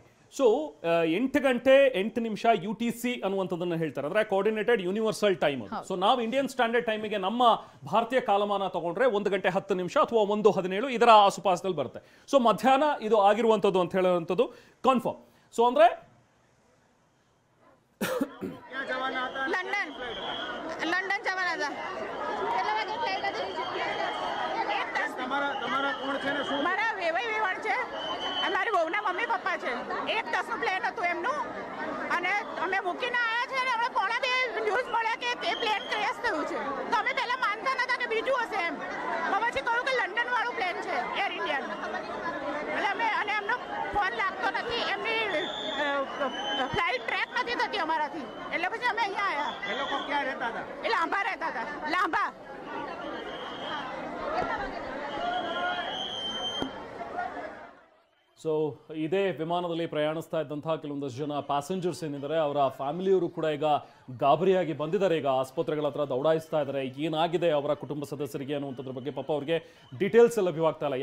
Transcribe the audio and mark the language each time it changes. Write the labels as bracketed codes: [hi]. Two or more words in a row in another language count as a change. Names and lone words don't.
[kn] ಸೊ 8 ಗಂಟೆ 8 ನಿಮಿಷ UTC ಅನ್ನುವಂಥದ್ದನ್ನು ಹೇಳ್ತಾರೆ, ಅಂದ್ರೆ [en] coordinated universal time. [kn] ಸೊ ನಾವು [en] Indian standard [kn] ಟೈಮಿಗೆ ನಮ್ಮ ಭಾರತೀಯ ಕಾಲಮಾನ ತಗೊಂಡ್ರೆ 1 ಗಂಟೆ 10 ನಿಮಿಷ ಅಥವಾ 1:17 ಇದರ ಆಸುಪಾಸದಲ್ಲಿ ಬರುತ್ತೆ. ಸೊ ಮಧ್ಯಾಹ್ನ ಇದು ಆಗಿರುವಂಥದ್ದು ಅಂತ ಹೇಳುವಂಥದ್ದು ಕನ್ಫರ್ಮ್. ಸೊ ಅಂದ್ರೆ [gu] લંડન જવાના હતા. કેટલા વાગે ફ્લાઇટ હતી? તમારા કોણ છે ને શું? મારા વેવાઈ વેવાણ છે અને મારી બહુના મમ્મી પપ્પા છે. 1:10નું પ્લેન હતું એમનું અને અમે મૂકીને આવ્યા છે અને હમણાં 1:30 ન્યૂઝ મળ્યા કે તે [en] plane crash [gu] થયું છે. તો અમે પહેલાં માનતા નહોતા કે બીજું હશે એમ. પછી કહ્યું કે લંડનવાળું પ્લેન છે, એર ઇન્ડિયાનું. એટલે અમે અને એમનો ફોન લાગતો નથી, એમની [en] flight track [gu] નથી થતી અમારાથી. એટલે પછી અમે અહીંયા આવ્યા. એ લોકો ક્યાં રહેતા હતા? એ લાંબા રહેતા હતા. લાંબા. [kn] ಸೊ ಇದೇ ವಿಮಾನದಲ್ಲಿ ಪ್ರಯಾಣಿಸ್ತಾ ಇದ್ದಂತಹ ಕೆಲವೊಂದಷ್ಟು ಜನ ಪ್ಯಾಸೆಂಜರ್ಸ್ ಏನಿದ್ದಾರೆ, ಅವರ ಫ್ಯಾಮಿಲಿಯವರು ಕೂಡ ಈಗ ಗಾಬರಿಯಾಗಿ ಬಂದಿದ್ದಾರೆ. ಈಗ ಆಸ್ಪತ್ರೆಗಳ ಹತ್ರ ದೌಡಾಯಿಸ್ತಾ ಇದ್ದಾರೆ. ಏನಾಗಿದೆ ಅವರ ಕುಟುಂಬ ಸದಸ್ಯರಿಗೆ ಅನ್ನುವಂಥದ್ರ ಬಗ್ಗೆ ಪಾಪ ಅವ್ರಿಗೆ ಡೀಟೇಲ್ಸ್ ಲಭ್ಯವಾಗ್ತಾ ಇಲ್ಲ.